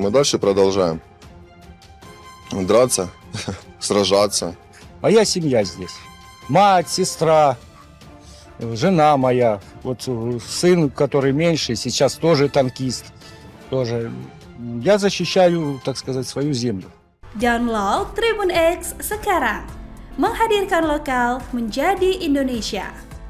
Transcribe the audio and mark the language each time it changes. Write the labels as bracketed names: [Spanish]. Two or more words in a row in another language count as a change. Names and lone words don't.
[Russian] Мы дальше продолжаем драться, сражаться. Моя семья здесь. Мать, сестра, жена моя, сын, который меньше, сейчас тоже танкист, тоже. Я защищаю, так сказать, свою землю. [Indonesian] Download Tribun X sekarang, menghadirkan lokal menjadi Indonesia.